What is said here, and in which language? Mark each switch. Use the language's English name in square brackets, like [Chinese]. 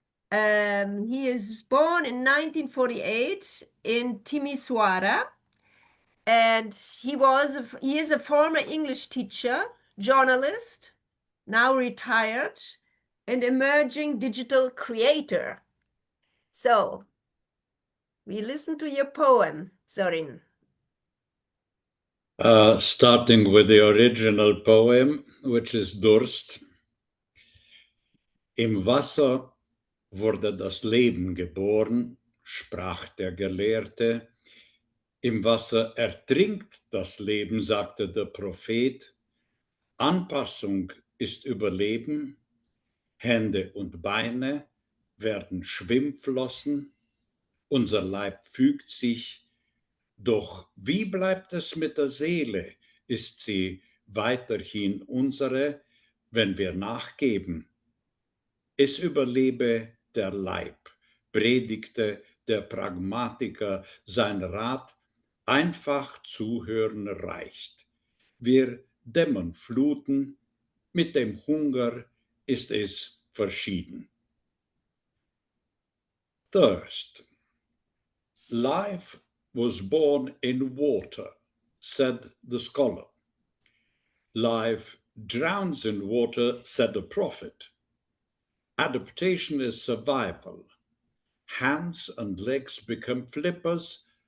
[English] He is born in 1948 in Timisoara, and he is a former English teacher, journalist, now retired, and emerging digital creator. So we listen to your poem, Zorin. Starting with the original poem, which is Durst. [German] Im Wasser wurde das Leben geboren, sprach der Gelehrte. Im Wasser ertrinkt das Leben, sagte der Prophet. Anpassung ist Überleben. Hände und Beine werden Schwimmflossen. Unser Leib fügt sich. Doch wie bleibt es mit der Seele? Ist sie weiterhin unsere, wenn wir nachgeben? Es überlebe der Leib, predigte der Pragmatiker sein Rat, einfach zuhören reicht. Wir dämmern Fluten, mit dem Hunger ist es verschieden. [English] Thirst. Life was born in water, said the scholar. Life drowns in water, said the prophet. Adaptation is survival. Hands and legs become flippers.